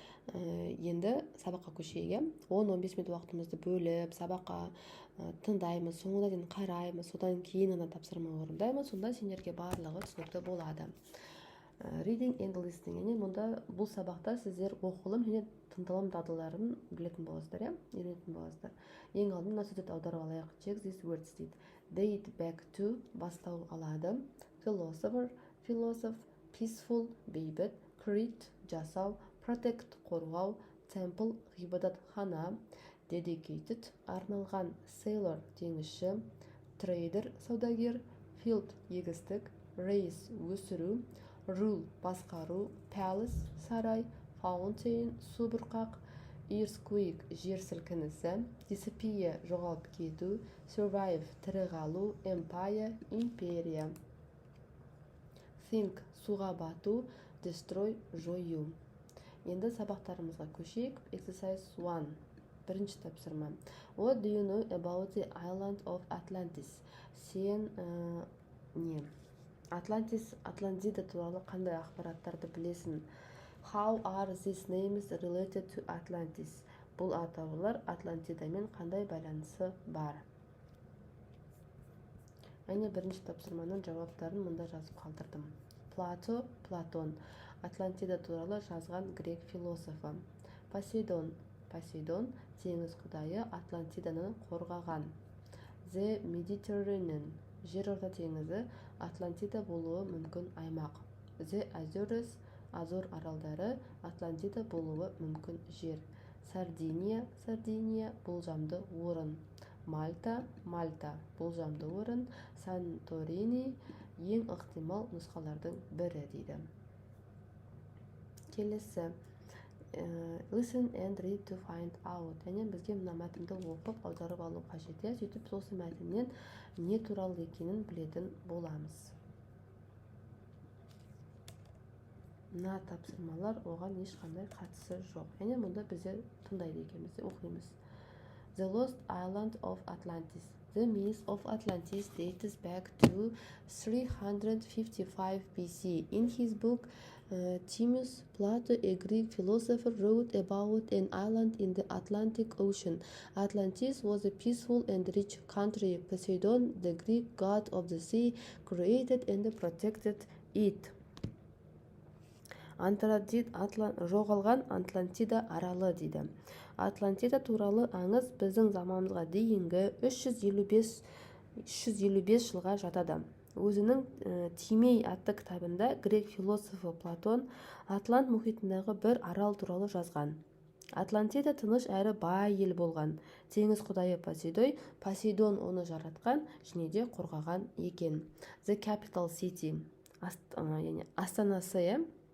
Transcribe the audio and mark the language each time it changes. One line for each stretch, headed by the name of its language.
Kazakh: Енді сабаққа көшейік. 10-15 минут уақытымызды бөліп, сабаққа тыңдаймыз, соңына дейін қараймыз, содан кейін ғана тапсырма орындаймыз. Сонда сендерге барлығы түсінікті болады.
English: Reading and listening.
Kazakh: Мұнда бұл сабақта сіздер оқылым және тыңдалым дағдыларын білетін боласыздар, үйренетін боласыздар. Ең алдымен мына сөздерді аударып алайық.
English: Check these words
Kazakh: дейді.
English: Date back to
Kazakh: бастау алады.
English: Philosopher, philosoph, peaceful,
Kazakh: бейбіт,
English: create,
Kazakh: жасау,
English: protect,
Kazakh: қорғау,
English: temple,
Kazakh: ғибадат хана,
English: dedicated,
Kazakh: арналған,
English: sailor,
Kazakh: теңізші,
English: trader,
Kazakh: саудагер,
English: field,
Kazakh: егістік,
English: race,
Kazakh: өсіру,
English: rule,
Kazakh: басқару,
English: palace,
Kazakh: сарай,
English: fountain,
Kazakh: субұрқақ,
English: earthquake,
Kazakh: жер сілкінісі,
English: disappear,
Kazakh: жоғалып кету,
English: survive,
Kazakh: тірі қалу, empire, империя,
English: think,
Kazakh: суға бату,
English: destroy,
Kazakh: жою. Енді сабақтарымызға көшейік.
English: Exercise 1.
Kazakh: Бірінші тапсырма.
English: What do you know about the island of Atlantis?
Kazakh: Сен Атлантида туралы қандай ақпараттарды білесің?
English: How are these names related to Atlantis?
Kazakh: Бұл атаулар Атлантидамен қандай байланысы бар? Әне бірінші тапсырманың жауаптарын мұнда жазып қалдырдым. Плато, Платон. Атлантида туралы жазған грек философы. Посейдон, теңіз құдайы Атлантиданы қорғаған. The Mediterranean, жерорта теңізі Атлантида болуы мүмкін аймақ. The Azores, Азор аралдары Атлантида болуы мүмкін жер. Сардиния, болжамды орын. Мальта, болжамды орын. Санторини, ең ықтимал нұсқалардың бірі дейді. Келесі.
English: Listen and read to find out.
Kazakh: Және бізге мына мәтінді оқып, аударып алу қажет. Сөйтіп осы мәтіннен не туралы екенін білетін боламыз. Мына тапсырмалар оған ешқандай қатысы жоқ. Және мұнда біздер тыңдайды екенбіз, оқимыз.
English: The Lost Island of Atlantis. The myth of Atlantis dates back to 355 BC. In his book, Timaeus, Plato, a Greek philosopher, wrote about an island in the Atlantic Ocean. Atlantis was a peaceful and rich country. Poseidon, the Greek god of the sea, created and protected it.
Kazakh: Жоғалған Атлантида аралы дейді. Атлантида туралы аңыз біздің заманымызға дейінгі 355 жылға жатады. Өзінің Тимей атты кітабында грек философы Платон Атлант мұхитындағы бір арал туралы жазған. Атлантида тыныш әрі бай ел болған. Теңіз құдайы Посейдон оны жаратқан және де қорғаған екен.
English: The capital city,
Kazakh: астанасы.